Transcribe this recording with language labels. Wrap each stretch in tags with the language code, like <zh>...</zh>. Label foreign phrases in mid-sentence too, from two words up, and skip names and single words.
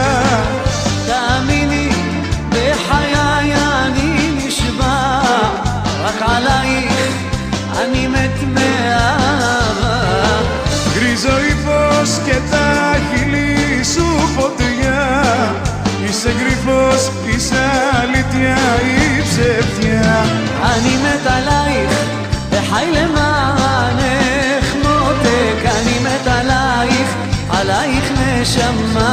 <ar>تأميني بحياي أني نشبع</ar> <he>רק עלייך אני מת מאהבה.</he> <el>Γκρίζο ύφος και τα χείλη σου φωτιά, είσαι γρυφός, είσαι αλήθεια ή ψευτιά.</el> <he>אני מת עלייך וחי למענך מותק, אני מת עלייך נשמה.</he>